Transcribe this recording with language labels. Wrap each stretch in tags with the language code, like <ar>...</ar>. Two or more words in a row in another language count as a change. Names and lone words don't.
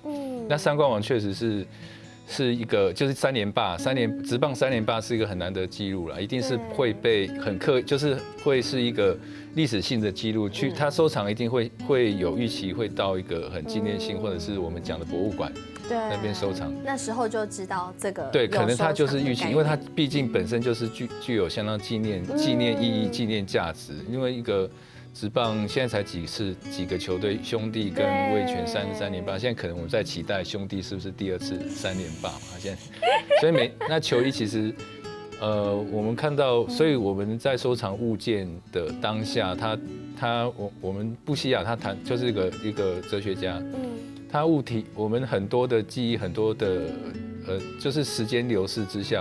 <zh>那三冠王確實是一個，就是3連霸，職棒3連霸是一個很難得記錄啦，一定是會被就是會是一個歷史性的記錄，他收藏一定會有預期會到一個很紀念性，或者是我們講的博物館那邊收藏。那時候就知道這個對，可能他就是預期，因為他畢竟本身就是具有相當紀念意義、紀念價值，因為一個。職棒現在才幾個球隊，兄弟跟味全3連霸，現在可能我們在期待兄弟是不是第2次3連霸嘛？現在，所以那球衣其實，我們看到，所以我們在收藏物件的當下，我們布希亞他談就是一個哲學家，他物體我們很多的記憶，很多的就是時間流逝之下。</zh>